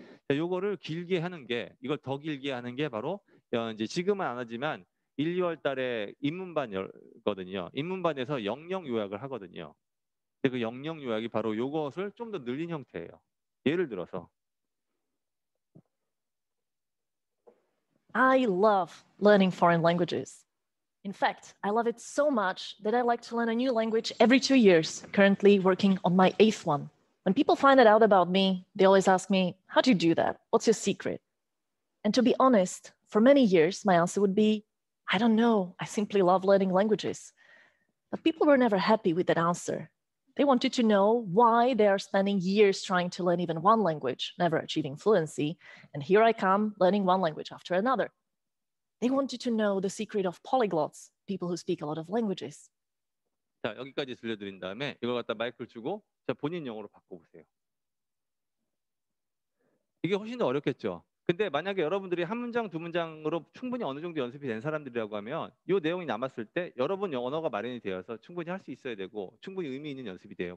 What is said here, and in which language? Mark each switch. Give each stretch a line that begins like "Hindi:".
Korean: 요거를 길게 하는 게 이걸 더 길게 하는 게 바로 이제 지금은 안 하지만 1, 2월 달에 입문반이거든요. 입문반에서 영영 요약을 하거든요. 근데 그 영영 요약이 바로 요것을 좀 더 늘린 형태예요. 예를 들어서
English: I love learning foreign languages. In fact, I love it so much that I like to learn a new language every 2 years, currently working on my 8th one. When people find out about me, they always ask me, how do you do that? What's your secret? And to be honest, for many years, my answer would be, I don't know. I simply love learning languages. But people were never happy with that answer. They wanted to know why they are spending years trying to learn even one language, never achieving fluency. And here I come, learning one language after another. They wanted to know the secret of polyglots, people who speak a lot of languages.
Korean: 자, 여기까지 들려드린 다음에 이걸 갖다 마이크를 주고 자, 본인 영어로 바꿔보세요. 이게 훨씬 더 어렵겠죠. 근데 만약에 여러분들이 한 문장, 두 문장으로 충분히 어느 정도 연습이 된 사람들이라고 하면 이 내용이 남았을 때 여러분 언어가 마련이 되어서 충분히 할 수 있어야 되고 충분히 의미 있는 연습이 돼요.